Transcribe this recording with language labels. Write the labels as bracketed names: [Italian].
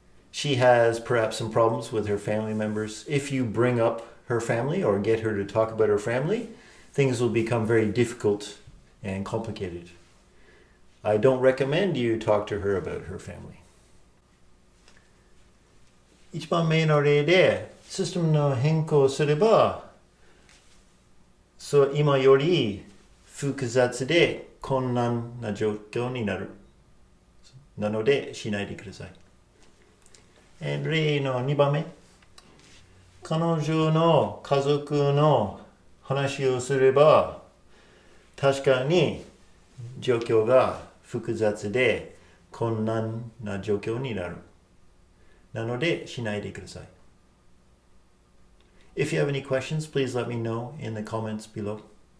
[English] She has perhaps some problems with her family members. If you bring up her family or get her to talk about her family, things will become very difficult and complicated. I don't recommend you talk to her about her family. [Japanese] 1番目の例で、システムの変更をすれば、今より複雑で困難な状況になる。なので、しないでください。例の2番目。彼女の家族の話をすれば、確かに状況が複雑で困難な状況になる。なので、しないでください。 [English] If you have any questions, please let me know in the comments below.